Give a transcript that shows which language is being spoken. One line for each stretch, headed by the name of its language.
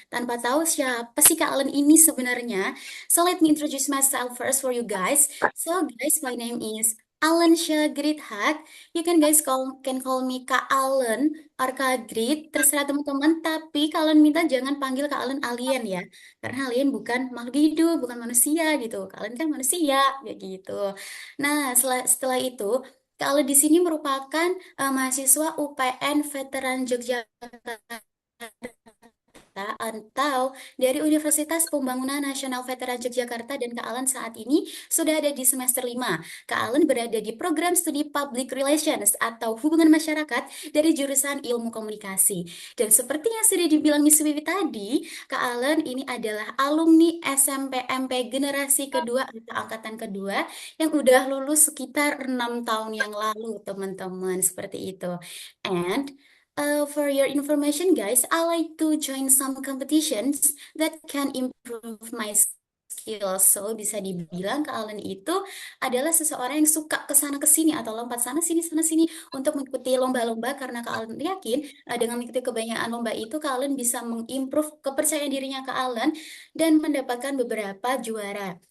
Indonesian: Tanpa tahu siapa sih Kak Allen ini sebenarnya.
English: So, let me introduce myself first for you guys. So, guys, my name is Alan Shah Gridhat. You can guys can call me Kak Allen or Kak Grid,
Indonesian: terserah teman-teman. Tapi kalian minta jangan panggil Kak Allen alien ya. Karena alien bukan makhluk hidup, bukan manusia gitu. Kalian kan manusia, kayak gitu. Nah, setelah itu, kalau di sini merupakan mahasiswa UPN Veteran Yogyakarta atau dari Universitas Pembangunan Nasional Veteran Yogyakarta, dan Kak Alan saat ini sudah ada di semester 5. Kak Alan berada di program studi Public Relations atau Hubungan Masyarakat dari jurusan Ilmu Komunikasi. Dan seperti yang sudah dibilang Miss Wiwi tadi, Kak Alan ini adalah alumni SMP MP generasi kedua atau angkatan kedua yang udah lulus sekitar 6 tahun yang lalu, teman-teman, seperti itu.
English: And for your information, guys, I like to join some competitions that can improve my skills.
Indonesian: So, bisa dibilang Kak Allen itu adalah seseorang yang suka ke sana ke sini atau lompat sana sini untuk mengikuti lomba-lomba, karena Kak Allen yakin dengan mengikuti kebanyakan lomba itu Kak Allen bisa mengimprove kepercayaan dirinya Kak Allen dan mendapatkan beberapa juara.